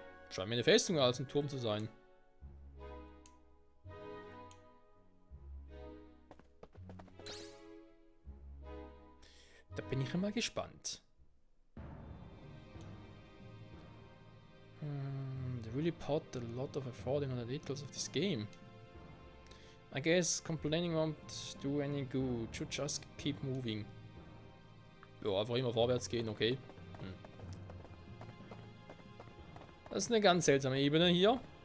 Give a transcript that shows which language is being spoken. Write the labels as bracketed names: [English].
[German] Scheint mir eine Festung als ein Turm zu sein. Da bin ich immer gespannt. [English] They really put a lot of effort into the details of this game. I guess complaining won't do any good. Should just keep moving. [German] Ja, einfach immer vorwärts gehen, okay. Das ist eine ganz seltsame Ebene hier.